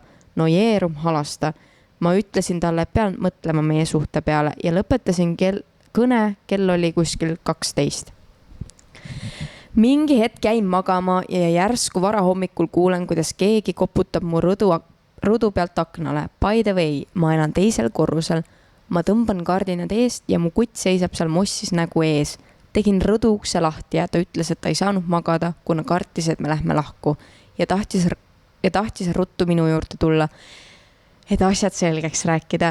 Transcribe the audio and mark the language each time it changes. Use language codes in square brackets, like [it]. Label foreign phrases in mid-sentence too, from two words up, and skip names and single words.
[et] no jeerum halasta . ma ütlesin talle , et pean mõtlema meie suhte peale ja lõpetasin kõne , kell oli kuskil 12 . mingi hetk jäin magama ja järsku varahommikul kuulen , kuidas keegi koputab mu rõdu pealt aknale . [en] By the way , [et] ma elan 2. korrusel . ma tõmban kardinad eest ja mu kutt seisab seal mossis nägu ees . Tegin rõdu ukse lahti ja ta ütles, et ta ei saanud magada, kuna kartis, et me lähme lahku ja tahtis ruttu minu juurde tulla, et asjad selgeks rääkida.